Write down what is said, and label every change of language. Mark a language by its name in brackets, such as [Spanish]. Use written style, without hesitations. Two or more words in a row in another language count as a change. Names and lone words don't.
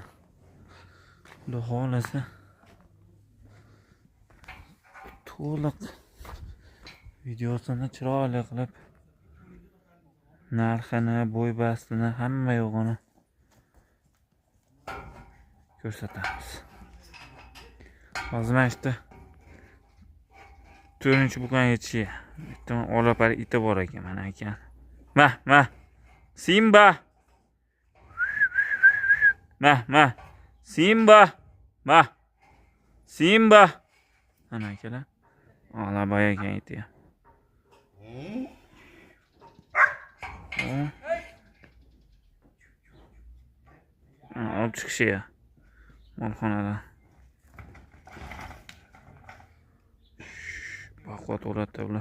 [Uzbek] Xudo xolasa to'liq videosini chiroyli qilib narxini, bo'y bastini, hamma yo'g'ini ko'rsatamiz. Hozir mana shu 4-bukan yetishi. Bitta olapar iti bor ekan, mana ekan. Ma. Simba. Ma. Simba. Ma. Simba. Mana akalar. Olabay ekan iti. Olib chiqishiya molxonadan. Baquvvat o'rata bular.